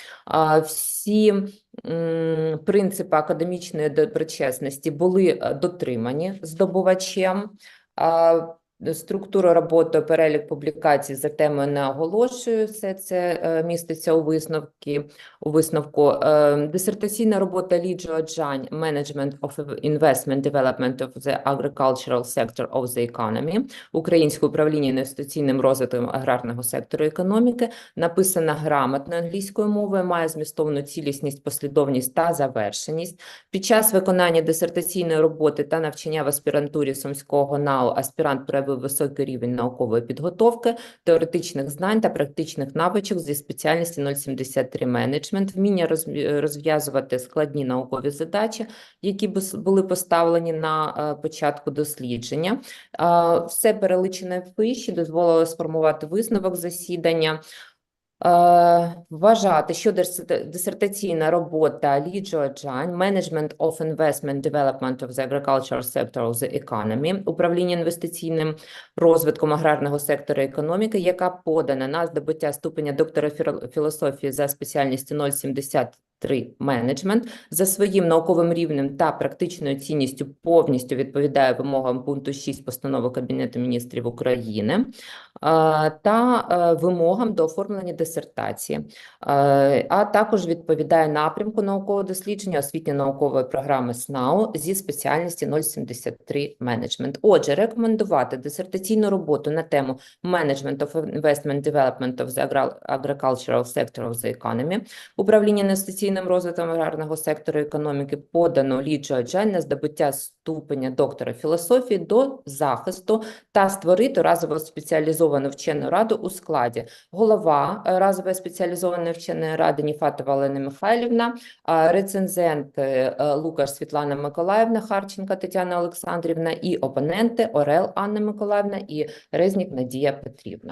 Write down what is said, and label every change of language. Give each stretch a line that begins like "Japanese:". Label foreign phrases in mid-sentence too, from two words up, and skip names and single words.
Ukrainian: Всі принципи академічної доброчесності були дотримані здобувачем. Структуру роботи, перелік публікацій за темою не оголошую, все це міститься у висновку. Дисертаційна робота Лі Чжуочжан
English: «Management of Investment Development of the Agricultural Sector of the Economy»,
Ukrainian: Українське управління інвестиційним розвитком аграрного сектору економіки, написана грамотною англійською мовою, має змістовну цілісність, послідовність та завершеність. Під час виконання дисертаційної роботи та навчання в аспірантурі Сумського НАУ аспірант проявив високий рівень наукової підготовки, теоретичних знань та практичних навичок зі спеціальності 073 менеджмент, вміння розв'язувати складні наукові задачі, які були поставлені на початку дослідження. Все перелічене вище дозволило сформувати висновок засідання. Вважати, що дисертаційна робота Лі Чжуочжан
English: «Management of Investment Development of the Agricultural Sector of the Economy»,
Ukrainian: управління інвестиційним розвитком аграрного сектору економіки, яка подана на здобуття ступеня доктора філософії за спеціальністю 073 менеджмент за своїм науковим рівнем та практичною цінністю повністю відповідає вимогам пункту 6 постанови Кабінету міністрів України та вимогам до оформлення дисертації, а також відповідає напрямку наукового дослідження освітньо-наукової програми СНАУ зі спеціальності 073 менеджмент. Отже, рекомендувати дисертаційну роботу на тему
English: Management of Investment Development of the Agricultural Sector of the
Ukrainian: Economy, управління інвестиційним розвитком аграрного сектору економіки, подано Лі Чжуочжан на здобуття ступеня доктора філософії до захисту та створити разово спеціалізовану вчену раду у складі голова разової спеціалізованої вченої ради Ніфатова Олена Михайлівна, рецензенти Лукаш Світлана Миколаївна, Харченко Тетяна Олександрівна і опоненти Орел Анна Миколаївна і Резнік Надія Петрівна.